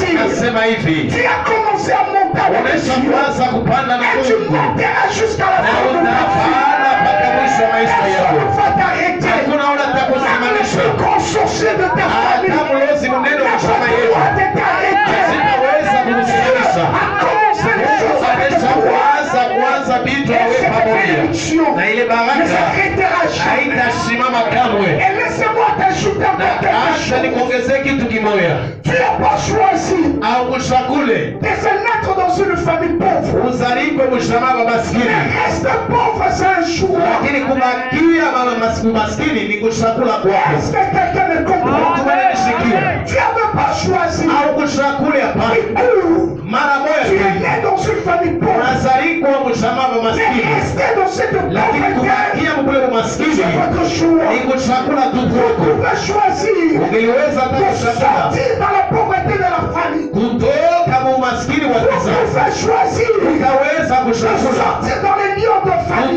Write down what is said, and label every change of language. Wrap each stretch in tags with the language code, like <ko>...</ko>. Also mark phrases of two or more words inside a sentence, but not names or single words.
<fr>Tu as commencé à monter avec Dieu. Et tu monteras jusqu'à la fin de ta vie. Personne ne va t'arrêter. Le grand sorcier de ta famille n'a pas le droit de t'arrêter. À commencer les choses avec toi.</fr> <sw>Na ile baraka haitasimama kamwe. Acha nikuongezee kitu kimoja.</sw> <fr>Tu n'as pas choisi de se mettre dans une famille pauvre.</fr> <sw>Uzaliwe mshama wa maskini.</sw> <fr>Reste pauvre, c'est un choix.</fr> <sw>Lakini kubakia maskini ni kuchakula kwako.</sw> <fr>Est-ce que quelqu'un me comprend? Tu n'avais pas choisi.</fr> <sw>Mara moja</sw> <fr>tu es né dans une famille pauvre.</fr> <sw>Unazaliwa mshama wa maskini.</sw> <fr>Rester dans cette pauvreté, c'est votre choix. Vous pouvez choisir de sortir dans la pauvreté de la famille. Vous pouvez choisir de sortir dans les lions de famille.</fr>